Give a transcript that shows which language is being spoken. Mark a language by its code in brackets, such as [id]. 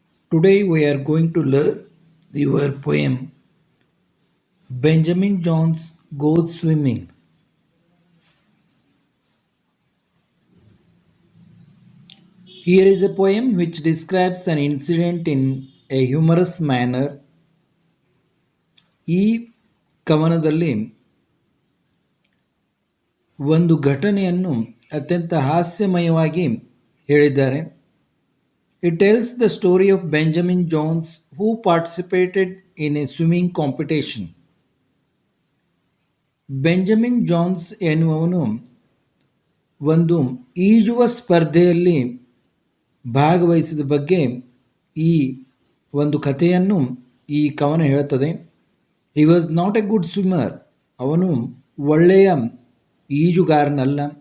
[en] Today we are going to learn your poem Benjamin Jones Goes Swimming. Here is a poem which describes an incident in a humorous manner. [kn] ಈ ಕವನದಲ್ಲಿ ಒಂದು ಘಟನೆಯನ್ನು ಅತ್ಯಂತ ಹಾಸ್ಯಮಯವಾಗಿ ಹೇಳಿದ್ದಾರೆ. [en] It tells the story of Benjamin Jones who participated in a swimming competition. [kn] Benjamin John's ಎನ್ನುವವನು ಒಂದು ಈಜುವ ಸ್ಪರ್ಧೆಯಲ್ಲಿ ಭಾಗವಹಿಸಿದ ಬಗ್ಗೆ ಈ ಒಂದು ಕಥೆಯನ್ನು ಈ ಕವನ ಹೇಳುತ್ತದೆ. [en] He was not a good swimmer. [kn] ಅವನು ಒಳ್ಳೆಯ ಈಜುಗಾರನಲ್ಲ.